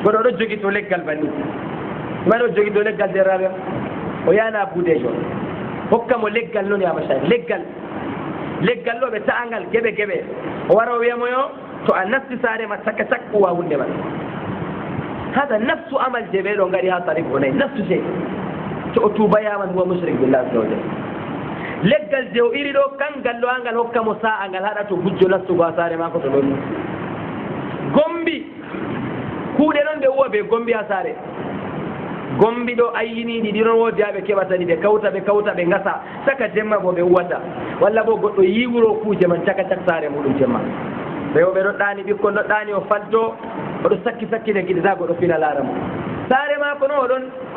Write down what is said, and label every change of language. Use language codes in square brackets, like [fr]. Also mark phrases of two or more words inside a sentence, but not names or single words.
[ff] goɗo ɗo jogi to leggal banni ma ɗo jogi to leggal derraɓe o yana buudejo hokka mo leggal noon yama Cheikh leggal ɗo ɓe ta'angal geɓe o wara o wiyamo yo to a nasti saare ma cakka uwa hunde man hada nafsu amal je ɓe ɗo gaɗi ha tarif o nayi nafsu sey to o tubayaman [ar] هو مشرك بالله عز و [ff] jalla leggal je o iri ɗo kangal ɗo angal hokka mo sa'a ngal haɗa to gujjo nastugo ha saare mako to ɗon gombi kuuɗe ɗon ɓe uwa ɓe gombi ha saare gombi ɗo ayyiniɗi ɗiɗon woodi ha ɓe keɓata ɗi ɓe kawta ɓe gasa saka jemma bo ɓe uwata walla bo goɗɗo yiwuro kuuje man caka saare muɗum jemma ɓe ɗo ɗaani ɓikkon ɗo ɗaani o falto oɗo sakkine giɗe ta goɗɗo fina laara mo saare mako no oɗon